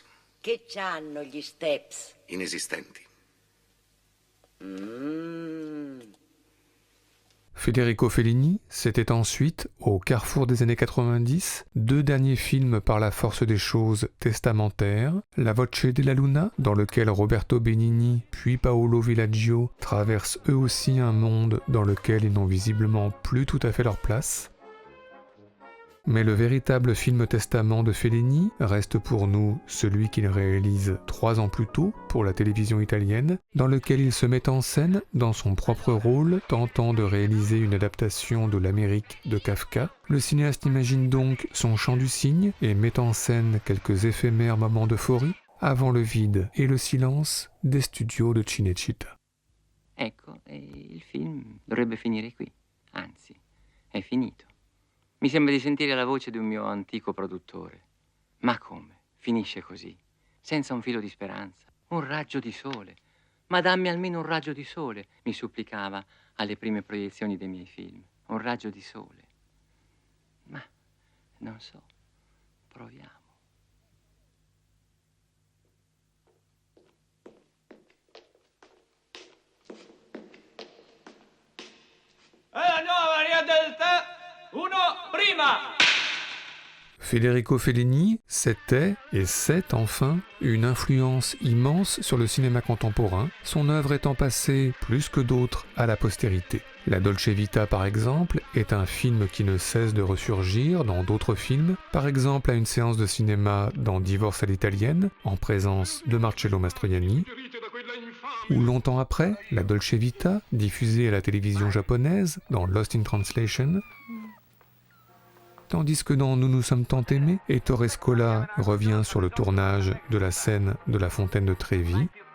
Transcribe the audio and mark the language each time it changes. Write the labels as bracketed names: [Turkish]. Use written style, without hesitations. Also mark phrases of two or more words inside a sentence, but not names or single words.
[Italian] Che c'hanno gli Steps? inesistenti. [French] Federico Fellini, c'était ensuite, au carrefour des années 90, deux derniers films par la force des choses testamentaires, La Voce della Luna, dans lequel Roberto Benigni puis Paolo Villaggio traversent eux aussi un monde dans lequel ils n'ont visiblement plus tout à fait leur place. Mais le véritable film testament de Fellini reste pour nous celui qu'il réalise 3 ans plus tôt pour la télévision italienne, dans lequel il se met en scène dans son propre rôle, tentant de réaliser une adaptation de l'Amérique de Kafka. Le cinéaste imagine donc son chant du cygne et met en scène quelques éphémères moments d'euphorie avant le vide et le silence des studios de Cinecittà. [Italian] Ecco, il film dovrebbe finire qui. Anzi, è finito. Mi sembra di sentire la voce di un mio antico produttore. Ma come? Finisce così, senza un filo di speranza, un raggio di sole. Ma dammi almeno un raggio di sole, mi supplicava alle prime proiezioni dei miei film. Un raggio di sole. Ma, non so, proviamo. La nuova varietà del tè! Uno, prima! [French] Federico Fellini, c'était, et c'est enfin, une influence immense sur le cinéma contemporain, son œuvre étant passée, plus que d'autres, à la postérité. La Dolce Vita, par exemple, est un film qui ne cesse de ressurgir dans d'autres films, par exemple à une séance de cinéma dans Divorce à l'italienne, en présence de Marcello Mastroianni, ou longtemps après, la Dolce Vita, diffusée à la télévision japonaise dans Lost in Translation, tandis que dans Nous nous sommes tant aimés, Ettore Scola revient sur le tournage de la scène de la fontaine de Trevi.